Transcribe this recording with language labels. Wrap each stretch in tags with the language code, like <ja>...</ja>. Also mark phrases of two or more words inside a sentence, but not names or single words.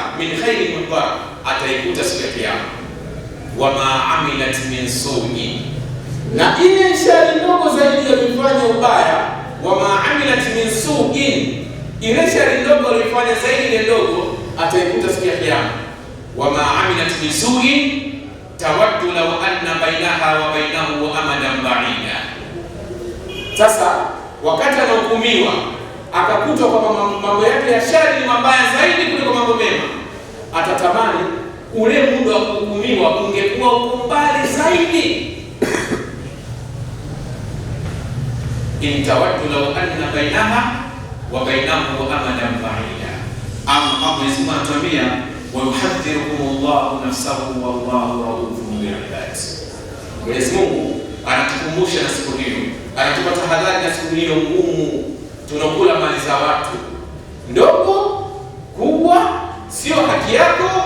<ar>من خير محضرا,</ar> <sw>ataikuta siku ya Kiyama.</sw> <ar>وما عملت من سوء,</ar> <sw>na ile shari ndogo zaidi alifanya ubaya.</sw> <ar>وما عملت من سوء,</ar> <sw>ile shari ndogo alifanya zaidi ile ndogo ataikuta siku ya Kiyama.</sw> <ar>وما عملت من سوء تود لو أن بينها وبينه أمدا بعيدا.</ar> <sw>Sasa wakati anahukumiwa akakutwa kwa mambo yake ya shari ni mabaya zaidi kuliko mambo mema, atatamani ule muda wa kuhukumiwa ungekuwa uko mbali zaidi.</sw> <ar>إن تود لو أن بينها وبينه أمدا بعيدا.</ar> <sw>Allah Mwenyezi anatuambia</sw> <ar>ويحذركم الله نفسه والله رؤوف بالعباد.</ar> <sw>Mwenyezi Mungu anatukumbusha na siku hiyo, anatupa tahadhari na siku hiyo ngumu. Tunakula mali za watu, ndogo kubwa, sio haki yako.</sw>